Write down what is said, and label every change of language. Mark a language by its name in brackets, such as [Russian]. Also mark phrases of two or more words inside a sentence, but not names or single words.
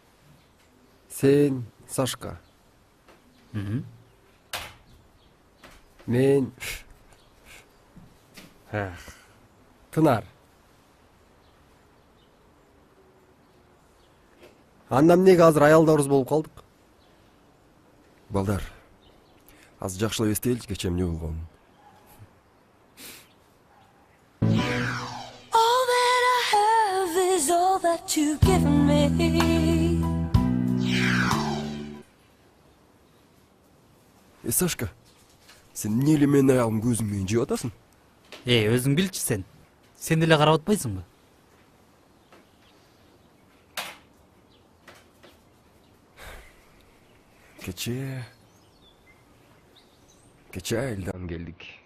[Kyrgyz] Сен Сашка. Мен Тынар. Анда эмнеге азыр аялдарыбыз болуп калдык? Балдар, аз жакшылап эстеличи кечээ эмне болгонун. [English] All that I have is all that you've given me. [Kyrgyz] Сашка, сен эмне эле менин аялым көзүң менен жеп атасың? Өзүң билчи сен. Сен деле карап атпайсыңбы? Кечээ айылдан келдик.